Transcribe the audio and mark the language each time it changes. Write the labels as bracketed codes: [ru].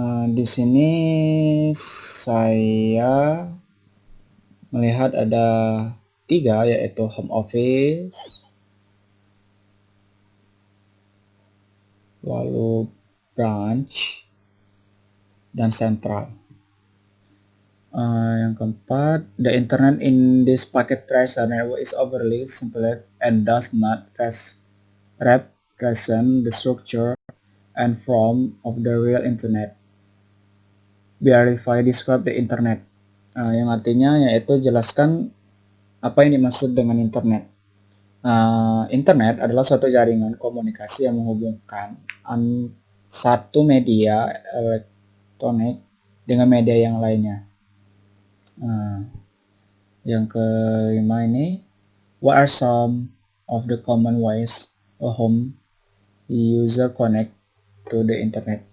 [id] Di sini saya melihat ada 3, yaitu home office, lalu branch, dan central. Yang keempat, [en] the internet in this packet tracer network is overly simple and does not represent the structure and form of the real internet. Verify, describe the internet. [id] Yang artinya yaitu jelaskan apa yang dimaksud dengan internet. Internet adalah suatu jaringan komunikasi yang menghubungkan satu media elektronik dengan media yang lainnya. Yang kelima ini, [en] what are some of the common ways a home user connect to the internet?